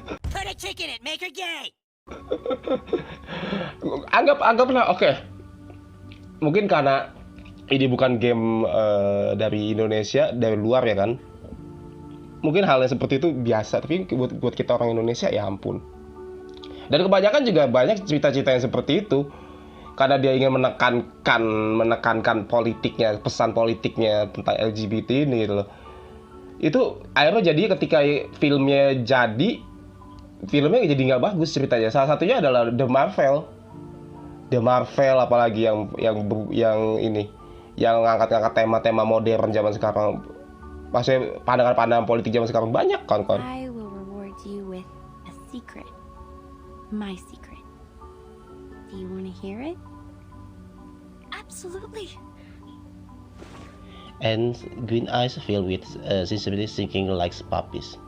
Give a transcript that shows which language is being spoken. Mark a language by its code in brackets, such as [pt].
[en] Put a chick in it, make her gay. [id] Anggaplah oke. Mungkin karena ini bukan game dari Indonesia, dari luar ya kan. Mungkin hal yang seperti itu biasa, tapi buat kita orang Indonesia ya ampun. Dan kebanyakan juga banyak cerita-cerita yang seperti itu karena dia ingin menekankan politiknya, pesan politiknya tentang LGBT ini gitu loh. Itu akhirnya jadi ketika filmnya jadi nggak bagus ceritanya. Salah satunya adalah The Marvel apalagi yang ini yang ngangkat tema-tema modern zaman sekarang. Maksudnya pandangan-pandangan politik zaman sekarang banyak kan. [en] I will reward you with a secret. My secret. Do you want to hear it? Absolutely. And green eyes filled with sensibility sinking like puppies.